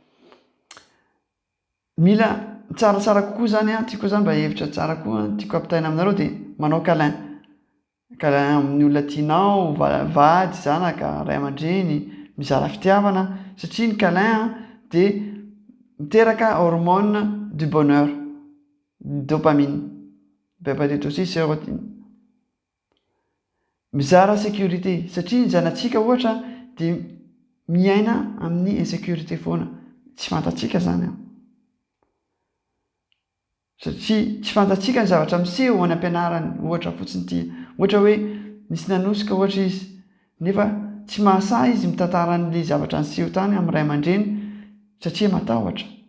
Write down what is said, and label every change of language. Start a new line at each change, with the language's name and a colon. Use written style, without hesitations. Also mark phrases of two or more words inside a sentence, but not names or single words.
Malagasy: Mila tsaratsara kokoa zany tiako zany mba hevitra tsara koa tiako ampitaina aminareo de manao câlin amin'ny olona tianao, vady, zanaka, ray aman-dreny, mizara fitiavana satria ny câlin de miteraka
French: hormone du bonheur,
Malagasy: dopamine, beta-oxytocine, sérotonine. mizara sécurité satria ny zanatsika ohatra dia miaina amin'ny insécurité foana tsy fantatsika zany satria tsy fantatsika ny zavatra miseho any ampianarany ohatra fotsiny ity ohatra hoe misy nanosika ohatra izy nefa tsy mahasahy izy mitantara an'le zavatra niseho tany amin'ny ray aman-dreny satria matahotra